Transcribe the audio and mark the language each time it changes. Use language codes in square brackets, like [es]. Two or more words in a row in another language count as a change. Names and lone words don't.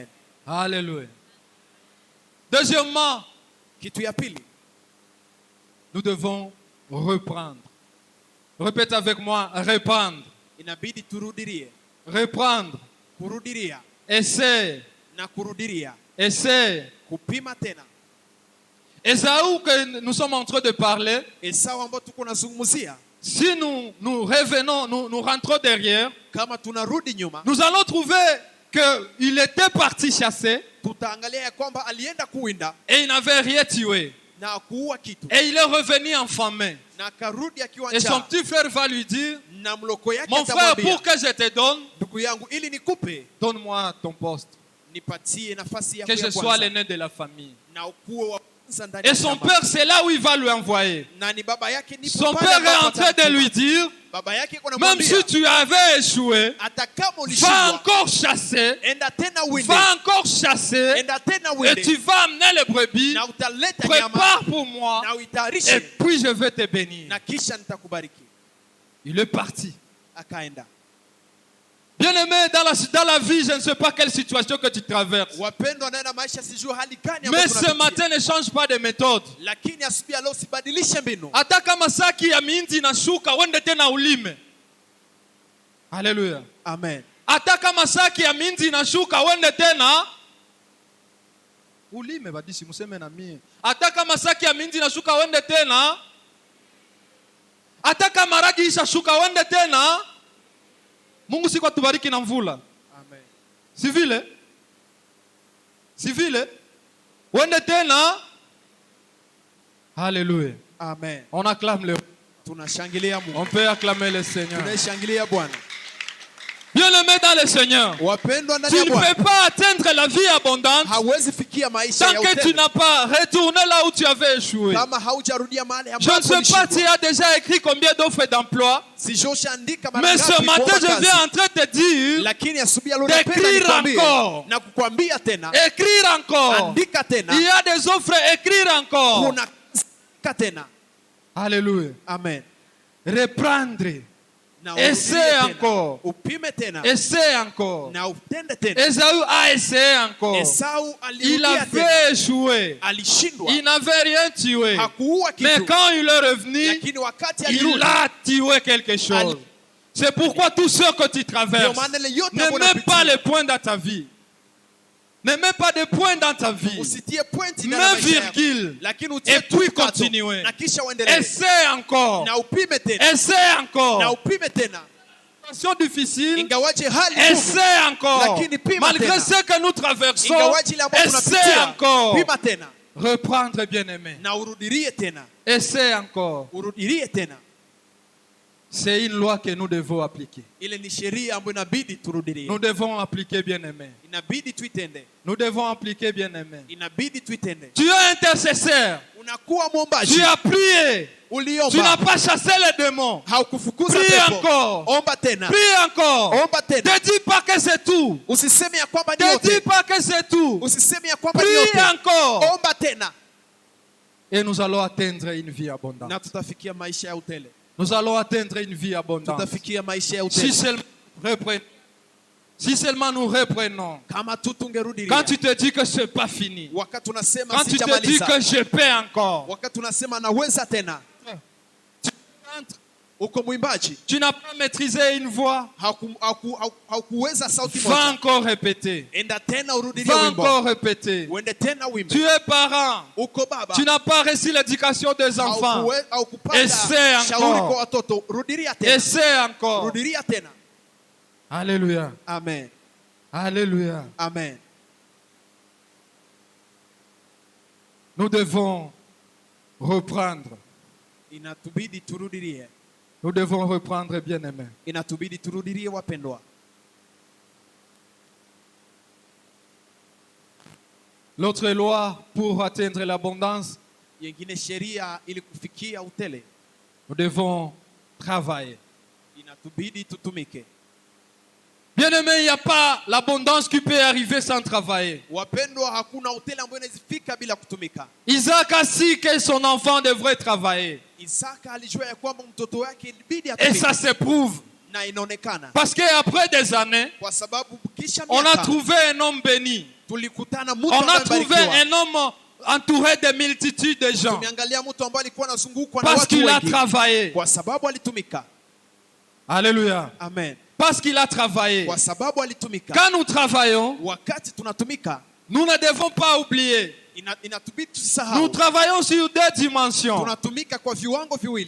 [fr] Alléluia. Deuxièmement, [sw] Kitu ya pili, [fr] nous devons reprendre. Répète avec moi, reprendre. [sw] inabidi turudirie. [fr] Reprendre. [sw] Kurudiria [fr] Essaie. [sw] na kurudiria. [fr] Essaie. [sw] Kupima tena. [fr] Esaü que nous sommes en train de parler, [sw] Esau ambao tuko nazungumzia, [fr] si nous revenons, nous rentrons derrière, [sw] kama tunarudi nyuma, [fr] nous allons trouver qu'il était parti chasser [sw] tutaangalia ya kwamba alienda kuwinda [fr] et il n'avait rien tué. [sw] na hakuua kitu, [fr] Et il est revenu affamé. [sw] na akarudi akiwa [fr] Et son [sw] njaa, [fr] petit frère va lui dire, [sw] na mloko yake [fr] mon frère, [sw] atamwambia, [fr] pour que je te donne, [sw] ndugu yangu, ili nikupe, [fr] donne-moi ton poste. [sw] nipatie nafasi yako [fr] Que je [sw] ya [fr] sois [sw] kwanza, [fr] l'aîné de la famille. [sw] na ukuwe wa kwanza ndani [fr] Et [sw] ya [fr] son [sw] jamaa. [fr] père, c'est là où il va lui envoyer. [sw] Na ni baba yake nipo [fr] Son [sw] pale [fr] père est [sw] ambapo [fr] en train de [sw] atamtuma. [fr] lui dire, [sw] Baba yake iko [fr] même [sw] namwambia, [fr] si tu avais échoué, [sw] hata kama [fr] va [sw] ulishindwa, [fr] encore chasser, [sw] enda tena uwinde, [fr] va encore chasser, [sw] enda tena [fr] et [sw] uwinde, [fr] tu vas amener les brebis, [sw] na utaleta nyama [fr] prépare pour moi, [sw] na [fr] et [sw] uitayarishe, [fr] puis je vais te bénir. [sw] na kisha nitakubariki. [fr] Il est parti. [sw] Akaenda. [fr] Bien-aimé, dans la vie, je ne sais pas quelle situation que tu traverses. [sw] Wapendwa, ndani ya maisha sijui hali gani ambayo [fr] Mais ce [sw] tunapitia. [fr] matin, ne change pas de méthode. [sw] Lakini asubuhi ya leo sibadilishe mbinu. Hata kama saki ya mihindi inashuka, wende tena ulime. Haleluya. Amen. Hata kama saki ya mihindi inashuka, wende tena ulime. Badisi museme na mie. Hata kama saki ya mihindi inashuka, wende tena. Hata kama ragi ishashuka, wende tena. Mungu siku atubariki na mvula. Amen. Si vile? Si vile? Wende tena. [fr] Alléluia. Amen. On acclame le. [sw] Tunashangilia Mungu. [fr] On peut acclamer le Seigneur. [sw] Tunashangilia Bwana. [fr] Bien-aimé dans le Seigneur. [sw] Wapendwa ndani [fr] Tu [sw] ya [fr] ne [sw] Bwana. [fr] peux pas atteindre la vie abondante [sw] Hawezi fikia maisha [fr] tant [sw] ya [fr] que tu [sw] utele [fr] n'as pas retourné là où tu avais échoué. [sw] kama haujarudia mahali [fr] Je ne [sw] ambapo [fr] sais pas, tu [sw] ulishindwa. [fr] as déjà écrit combien d'offres d'emploi. [sw] Si Joshaandika mara [fr] Mais [sw] ngapi [fr] ce matin, [sw] kuomba [fr] je [sw] kazi. [fr] viens en train de te dire, [sw] Lakini asubuhi ya leo [fr] d'écrire [sw] napenda nikwambie [fr] encore. [sw] na kukwambia tena, [fr] écrire encore. [sw] andika tena, [fr] Il y a des offres, écrire encore. [sw] kuna tena. [fr] Alléluia. Amen. Reprendre. [sw] Na [fr] Essaie [sw] urudie tena. [fr] encore. [sw] Upime tena. [fr] Essaie encore. [sw] Na utende tena. [fr] Esaü a essayé encore. [sw] Esau [fr] Il [sw] alirudia tena. [fr] avait échoué. [sw] Alishindwa. [fr] Il n'avait rien tué. [sw] Hakuua [fr] Mais [sw] kitu. [fr] quand il est revenu, [sw] Lakini wakati [fr] il [sw] alirudi, [fr] a tué quelque chose. C'est pourquoi tous ceux que tu [sw] ndio [fr] traverses, [sw] maana ile yote [fr] ne [sw] ambayo [fr] mets pas [sw] unapitia, [fr] les points dans ta vie. Ne mets pas de points dans ta vie. [sw] usitie pointi ndani ya [fr] Mets [sw] maisha yako. [fr] virgule. [sw] Lakini utie [fr] Et puis [sw] tukato. [fr] continuer. [sw] Na kisha uendelee. [fr] Essaie encore. [sw] Na upime tena. [fr] Essaie [sw] Na [fr] encore. [sw] upime tena. [fr] Situation difficile. [sw] Ingawaje hali ngumu. [fr] Essaie encore. [sw] Lakini pima [fr] Malgré [sw] tena. [fr] ce que nous traversons, [sw] Ingawaje ile ambayo [fr] essaie [sw] tunapitia. [fr] encore. [sw] Pima tena. [fr] Reprendre, bien-aimé. [sw] Na urudirie tena. [fr] Essaie encore. [sw] Urudirie tena. [fr] C'est une loi que nous devons appliquer. [sw] Ile ni sheria ambayo inabidi turudirie. [fr] Nous devons appliquer, bien-aimé. [sw] Inabidi tuitende. [fr] Nous devons appliquer, bien-aimé. [sw] Inabidi tuitende. [fr] Tu es intercesseur. [sw] Unakuwa mwombaji. [fr] Tu as prié. [sw] Uliomba. [fr] Tu n'as pas chassé les démons. [sw] Haukufukuza [fr] Prie [sw] pepo. [fr] encore. [sw] Omba tena. [fr] Prie encore. [sw] Omba tena. [fr] Ne dis pas que c'est tout. [sw] Usiseme ya kwamba ni [fr] Ne dis [sw] yote. [fr] pas que c'est tout. [sw] Usiseme ya kwamba ni [fr] Prie [sw] yote. [fr] encore. [sw] Omba tena. [fr] Et nous allons atteindre une vie abondante. [sw] Na tutafikia maisha ya utele. [fr] Nous allons atteindre une vie abondante. [sw] Tutafikia maisha ya [fr] Si [sw] utele. [fr] seulement nous reprenons. Si seulement nous reprenons. [sw] Kama tu tungerudilia. [fr] Quand tu te dis que c'est pas fini. [sw] Wakati unasema [fr] Quand tu te dis [sw] sijamaliza. [fr] que je peux encore. [sw] Wakati unasema naweza tena. [fr] Tu entres. [sw] Uko mwimbaji. [fr] Tu n'as pas maîtrisé une voix. [sw] Haukuweza sauti [fr] Va [sw] moja. [fr] encore répéter. [sw] Enda tena urudilie [fr] Va [sw] wimbo. [fr] encore répéter. [sw] Uende tena wimbo. [fr] Tu es parent. [sw] Uko baba. [fr] Tu n'as pas reçu l'éducation des enfants. [sw] Haukupata [fr] Essaie [sw] shauri [fr] encore. [sw] kwa watoto. Rudilia tena. [fr] Essaie encore. [sw] Rudilia tena. [fr] Alléluia. Amen. Alléluia. Amen. Nous devons reprendre. [sw] Inatubidi turudilie. [fr] Nous devons reprendre, bien-aimés. [sw] Inatubidi turudilie wapendwa. [fr] L'autre loi pour atteindre l'abondance, [sw] Yengine sheria ili kufikia utele. [fr] nous devons travailler. [sw] Inatubidi tutumike. [fr] Bien-aimés, il n'y a pas l'abondance qui peut arriver sans travailler. [sw] Wapendwa, hakuna utele ambayo inawezifika bila kutumika. [fr] Isaac a su que son enfant devrait travailler. [sw] Isaka alijua ya kwamba mtoto wake ilibidi [fr] Et [sw] atumike. [fr] ça se prouve. [sw] Na inaonekana. [fr] Parce qu'après des années, [sw] Kwa sababu kisha [fr] on a [sw] miaka [fr] trouvé un homme béni. [sw] tulikutana mtu [fr] On a [sw] ambaye [fr] trouvé [sw] amebarikiwa. [fr] un homme entouré de multitudes de gens. [sw] Tumeangalia mtu ambaye alikuwa anazungukwa na [fr] Parce [sw] watu [fr] qu'il a [sw] wengi. [fr] travaillé. [sw] Kwa sababu alitumika. [fr] Alléluia. Amen. Parce qu'il a travaillé. [sw] Kwa sababu alitumika. [fr] Quand nous travaillons, [sw] Wakati tunatumika, [fr] nous ne devons pas oublier. [sw] inatubidi [fr] Nous [sw] tusisahau. [fr] travaillons sur deux dimensions. [sw] Tunatumika kwa viwango viwili.